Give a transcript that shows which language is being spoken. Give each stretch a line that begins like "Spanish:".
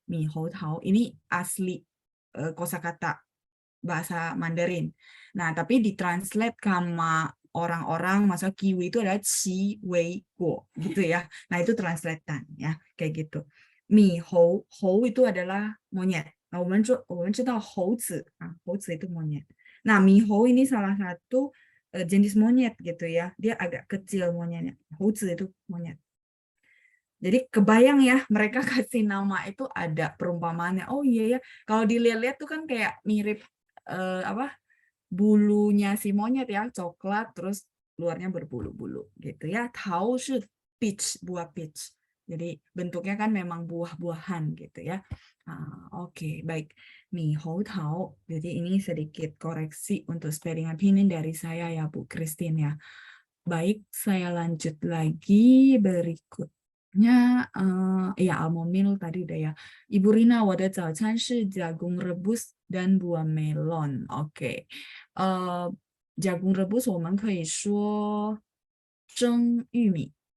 Indonesian: Mi hou tao ini asli kosakata bahasa Mandarin. Nah, tapi ditranslate sama orang-orang, maksudnya kiwi itu adalah qi wei guo gitu ya. Nah, itu translatean ya, kayak gitu. Mi hou, hou itu adalah monyet. Nah,
Chinese: 我们知道猴子,猴子
Indonesian: itu monyet. Nah, mi hou ini salah satu jenis monyet gitu ya. Dia agak kecil monyetnya. Houzi itu monyet. Jadi kebayang ya mereka kasih nama itu ada perumpamaannya. Oh iya ya, kalau dilihat-lihat tuh kan kayak mirip bulunya si monyet ya, coklat terus luarnya berbulu-bulu gitu ya. Tao shi peach, buah peach. Jadi bentuknya kan memang buah-buahan gitu ya. Oke, baik. Mi hou tao. Jadi ini sedikit koreksi untuk spelling opinion dari saya ya Bu Christine ya. Baik, saya lanjut lagi berikutnya. Ya, almond milk tadi udah ya. Ibu Rina,
Chinese: 我的早餐是
Indonesian: jagung rebus dan buah melon. Oke. jagung rebus
Chinese: 我们可以说蒸玉米。